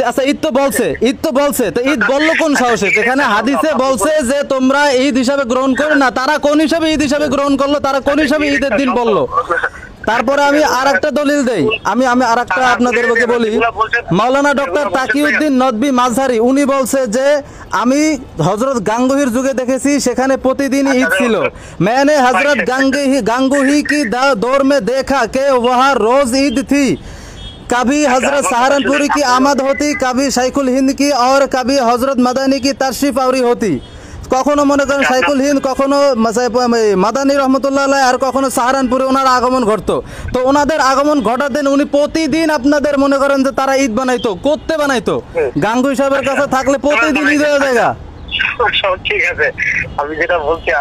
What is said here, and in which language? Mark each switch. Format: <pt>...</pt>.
<bn>আচ্ছা ঈদ তো বলছে তো ঈদ বললো কোন সাহসে? যেখানে হাদিসে বলছে যে তোমরা ঈদ হিসাবে গ্রহণ করো না, তারা কোন হিসাবে ঈদ হিসাবে গ্রহণ করলো? তারা কোন হিসাবে ঈদের দিন বললো? তারপরে আমি আরেকটা দলিল দেই, আমি আরেকটা আপনাদেরকে বলি। মাওলানা ডক্টর তাকিউদ্দিন নদভী মাজহারি উনি বলছে যে আমি হযরত গাঙ্গুহির যুগে দেখেছি সেখানে প্রতিদিনই ঈদ ছিল।</bn> <hi>मैंने हजरत गांगुही की दौर में देखा कि वहाँ रोज ईद थी। कभी हजरत सहारनपुरी की आमद होती, कभी शाइखुल हिंद की और कभी हजरत मदनी की तशरीफ आवरी होती।</hi> <bn>কখনো মনে করেন শাইখুল হিন্দ, কখনো মাদানী রহমতুল্লাহ আর কখনো সাহারানপুরে ওনার আগমন ঘটতো। তো ওনাদের আগমন ঘটার দিন উনি প্রতিদিন আপনাদের মনে করেন যে তারা ঈদ বানাইতো, করতে বানাইতো। গাঙ্গুই সাহেবের কাছে থাকলে প্রতিদিন ঈদ হয়ে যায়। ঠিক আছে, আমি যেটা বলছি</bn>